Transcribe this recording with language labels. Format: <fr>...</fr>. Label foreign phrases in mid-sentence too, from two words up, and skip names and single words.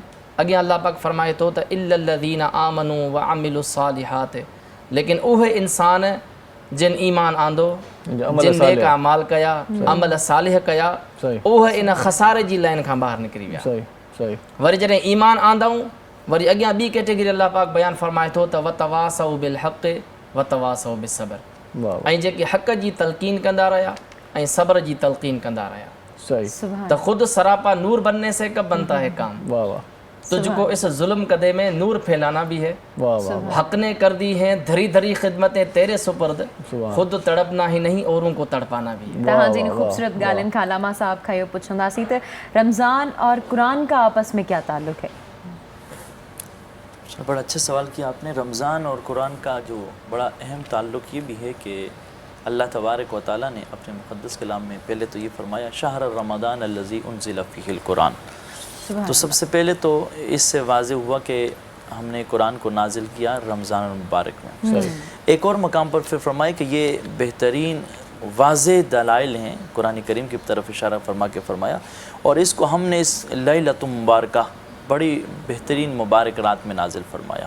<sd>अॻियां अलाह पाक फरमाए थो त</sd> <ar>إلا الذين آمنوا وعملوا الصالحات,</ar> <sd>लेकिन उहे इंसान जिन ईमान आंदो, जिन नेक अमाल कया, अमल सालिह कया, उहे इन खसारे जी लाइन खां ॿाहिरि निकिरी विया। सही सही वरी जॾहिं ईमान आंदऊं, वरी अॻियां ॿी कैटेगरी अलाह पाक बयानु फरमाए थो त</sd> <ar>وتواصوا بالحق وتواصوا بالصبر, वाह</ar> <sd>ऐं जेके हक़ जी तलक़ीन कंदा रहिया ऐं सब्र जी तलक़ीन कंदा रहिया। सही सुभान</sd> <ur>تو خود سراپا نور بننے سے کب بنتا ہے کام, वाह वाह تجھ کو اس ظلم کدے میں نور پھیلانا بھی ہے. वाह वाह حق نے کر دی ہیں دھری دھری خدمتیں تیرے سپرد، خود تڑپنا ہی نہیں اوروں کو تڑپانا بھی ہے.</ur> <sd>तहां जिन खूबसूरत ॻाल्हियुनि खां अलामा साहब खां इहो पुछंदासीं त</sd> <ur>رمضان اور قرآن کا آپس میں کیا تعلق ہے? بڑا اچھا سوال کیا آپ نے۔ رمضان اور قرآن کا جو بڑا اہم تعلق یہ بھی ہے کہ اللہ</ur> <ar>تبارك وتعالى</ar> <ur>نے اپنے مقدس کلام میں پہلے تو یہ فرمایا</ur> <ar>شهر رمضان الذي أنزل فيه القرآن.</ar> <ur>تو سب سے پہلے تو اس سے واضح ہوا کہ ہم نے قرآن کو نازل کیا رمضان مبارک میں. ایک اور مقام پر پھر فرمایا کہ یہ بہترین واضح دلائل ہیں، قرآن کریم کی طرف اشارہ فرما کے فرمایا، اور اس کو ہم نے اس</ur> <ar>ليلة المباركة</ar> <ur>بڑی بہترین مبارک رات میں نازل فرمایا.</ur>